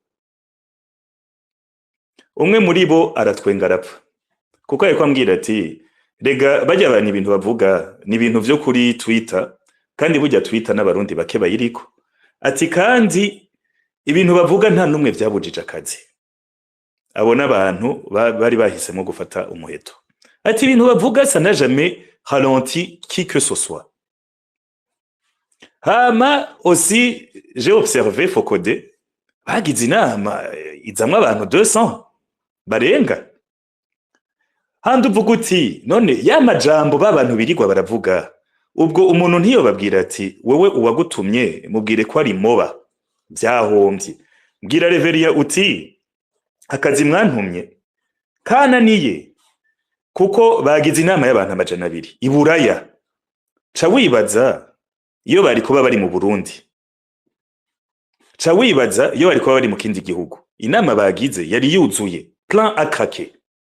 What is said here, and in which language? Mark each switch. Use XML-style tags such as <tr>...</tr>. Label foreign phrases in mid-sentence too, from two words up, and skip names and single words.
<rn>umwe muri bo aratwenga arapfa kuko ariko ambwira ati rega bajya abantu ibintu bavuga ni ibintu vyo kuri Twitter kandi burya Twitter n'abarundi bake bayiriko ati kandi ibintu bavuga nta numwe vyabujije akazi abo n'abantu bari bahisemo gufata umuheto ati ibintu bavuga</rn> <fr>ça n'a jamais ralenti qui que ce soit</fr> <rn>hama</rn> <fr>aussi j'ai observé</fr> <rn>Focode bagize inama izamwe abantu 200 barenga handi uvuga uti none ya majambo b'abantu birigwa baravuga ubwo umuntu ntiyo babwira ati wewe uwagutumye mubwire ko ari moba byahombye mbwira Reveria uti akazi mwantumye kananiye kuko bagize inama y'abantu 200 iburaya ca wibaza iyo bari kuba bari mu Burundi ca wibaza iyo bari kuba bari mu kindi gihugu inama bagize yari yuzuye plan akake</rn>